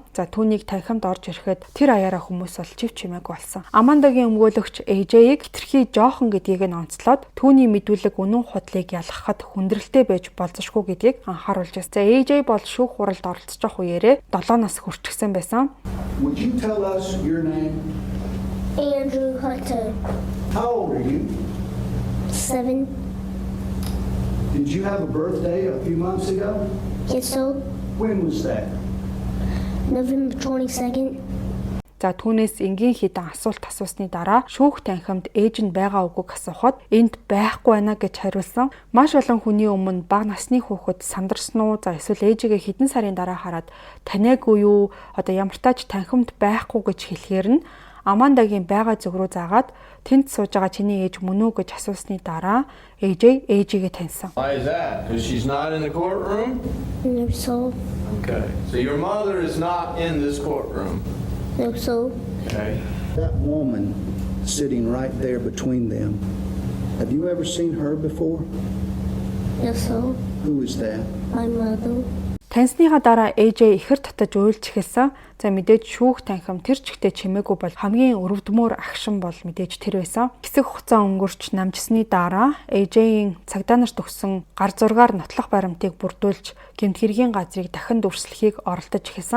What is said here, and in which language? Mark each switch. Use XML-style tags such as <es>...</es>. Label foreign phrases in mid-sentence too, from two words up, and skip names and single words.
<mn>За түүнийг танхимд орж ирэхэд тэр аяараа хүмүүс бол чив чимээгүй болсон. Амандагийн өмгөөлөгч AJ-ийг хитрхи жоохон гэдгийг нь онцлоод түүний мэдүүлэг үнэн худлыг ялгахад хүндрэлтэй байж болзошгүй гэдгийг анхааруулж байсан. За AJ бол шүүх хуралд оролцож явах үеэрээ 7 нас хүрчихсэн байсан.</mn> <en>Would you tell us your name? Andrew Hunter, How old are you? 7. Did you have a birthday a few months ago? Yes, so When was that? November 22nd.</en> <mn>За түүнээс энгийн хідэн асуулт асуусны дараа шүүх танхимд ээж нь байгаа үгүйг асуухад энд байхгүй байна гэж хариулсан. Маш олон хүний өмнө бага насны хүүхэд сандарсан уу? За эсвэл ээжигээ хэдэн сарын дараа хараад таниагүй юу? Одоо ямар тач танхимд байхгүй гэж хэлэхээр нь Амандагийн байгаа зүг рүү заагаад тэнд сууж байгаа чиний ээж мөн үү гэж асуусны дараа ээжигээ таньсан.</mn> <en>Why is that? Because she's not in the courtroom? No, so. Okay. So your mother is not in this courtroom. No, so. Okay. That woman sitting right there between them. Have you ever seen her before? Yes, so. Who is that? My mother.</en> <mn>Таньсныхаа дараа AJ ихэр татаж уйлж эхэлсэн. За мэдээж шүүх танхим тэр чигтээ чимээгүй бол хамгийн өрөвдмөр агшин бол мэдээж тэр байсан. Хэсэг хугацаа өнгөрч намжсны дараа AJ-ийн цагдаа нарт өгсөн гар зургаар нотлох баримтыг бүрдүүлж гэмт хэргийн газрыг дахин дүрслэхийг оролдож эхэлсэн.</mn>